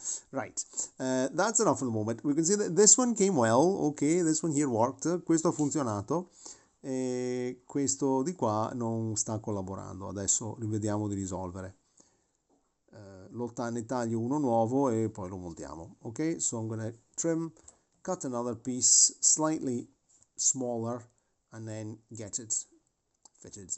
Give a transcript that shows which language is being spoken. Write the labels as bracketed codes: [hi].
[en] Right, that's enough for the moment. We can see that this one came well, ok, this one here worked, [it] questo ha funzionato, e questo di qua non sta collaborando, adesso rivediamo di risolvere. Lo ne taglio uno nuovo e poi lo montiamo, ok? [en] So I'm going to trim, cut another piece slightly smaller and then get it fitted.